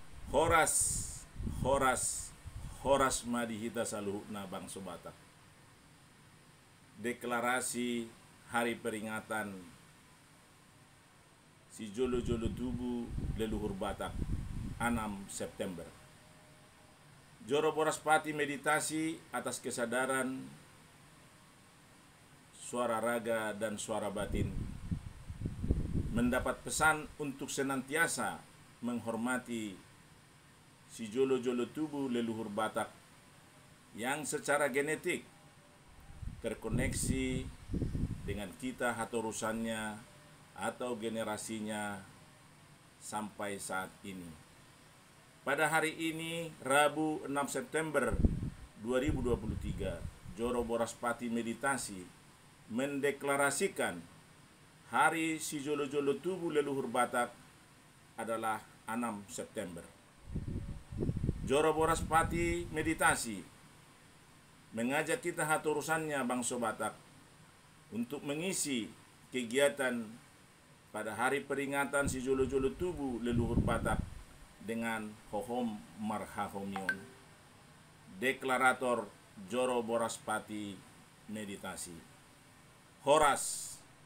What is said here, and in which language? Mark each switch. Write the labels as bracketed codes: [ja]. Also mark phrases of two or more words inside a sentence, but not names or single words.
[bbc] Horas, Horas, Horas Madihita Saluhukna Bangsa Batak. [id] Deklarasi hari peringatan si Jolo-Jolo Tubu leluhur Batak 6 September. Joro Boras Pati meditasi atas kesadaran suara raga dan suara batin, mendapat pesan untuk senantiasa menghormati si Jolo-Jolo Tubu leluhur Batak yang secara genetik terkoneksi dengan kita hatorusannya atau generasinya sampai saat ini. Pada hari ini, Rabu 6 September 2023, Joro Boras Pati Meditasi mendeklarasikan hari si Jolo-Jolo Tubu leluhur Batak adalah 6 September. Joro Boras Pati Meditasi mengajak kita hatorusannya bangsa Batak untuk mengisi kegiatan pada hari peringatan si Jolo-Jolo Tubu leluhur Batak dengan [bbc] hohom marhahomion. [id] Deklarator Joro Boras Pati Meditasi. [bbc] Horas,